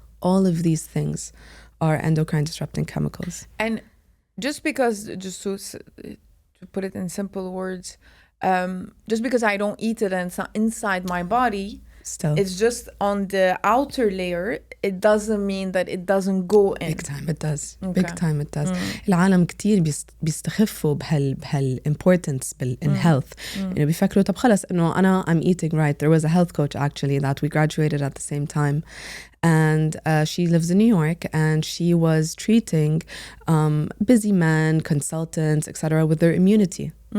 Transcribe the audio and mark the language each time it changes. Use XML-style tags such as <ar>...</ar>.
<en>All of these things are endocrine disrupting chemicals. And just to put it in simple words, just because I don't eat it and it's not inside my body, Still, it's just on the outer layer, it doesn't mean that it doesn't go in. big time it does. Okay. Big time it does.</en> <ar>العالم كتير بيستخفوا بهال</ar> <en>importance in health.</en> <ar>إنه بيفكروا طب خلص إنه</ar> <en>I'm eating right. There was a health coach actually that we graduated at the same time. And she lives in New York, and she was treating busy men, consultants, etc., with their immunity.</en>